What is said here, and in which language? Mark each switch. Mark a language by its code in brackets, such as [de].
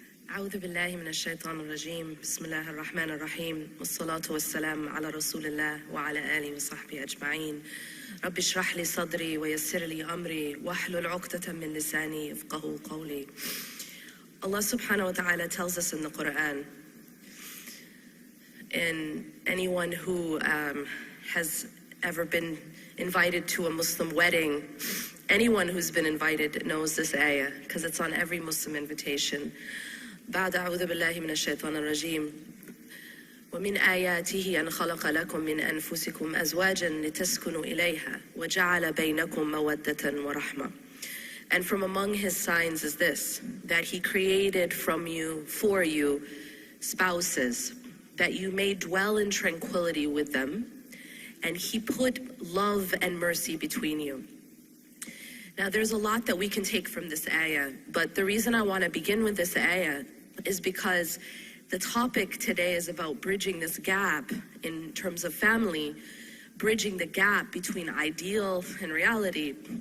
[ar] أعوذ بالله من الشيطان الرجيم. بسم الله الرحمن الرحيم. والصلاة والسلام على رسول الله وعلى آله وصحبه أجمعين. رب اشرح لي صدري ويسر لي أمري واحلل عقدة من لساني يفقهوا قولي. [en] Allah subhanahu wa ta'ala tells us in the Quran, and anyone who has ever been invited to a Muslim wedding, anyone who's been invited knows this ayah, because it's on every Muslim invitation. [ar] بعد أعوذ بالله من الشيطان الرجيم. ومن آياته أن خلق لكم من أنفسكم أزواجا لتسكنوا إليها وجعل بينكم مودة ورحمة. [en] And from among his signs is this, that he created from you, for you, spouses, that you may dwell in tranquility with them, and he put love and mercy between you. Now there's a lot that we can take from this ayah, but the reason I want to begin with this ayah is because the topic today is about bridging this gap in terms of family, bridging the gap between ideal and reality.